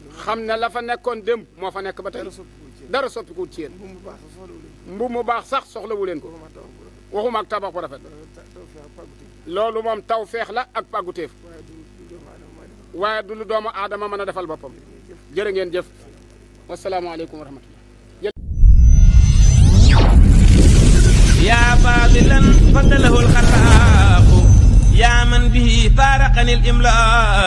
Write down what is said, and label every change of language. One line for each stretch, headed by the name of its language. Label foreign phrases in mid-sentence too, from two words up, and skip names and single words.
Wolof: xam ne la fa nekkoon démb moo fa nekk ba tey. dara soppikuwul ci yéen. mbubb mu baax sax soxlawu leen ko. waxuma ak tabax bu rafet. loolu moom taw feex la ak pàgguteef. waaye du lu doomu aadama mën a defal boppam. jërë ngeen jëf.
Arabic: وسلام عليكم ورحمة الله. يا فاضلا فضله الخلاق يا من به فارقني الإملاق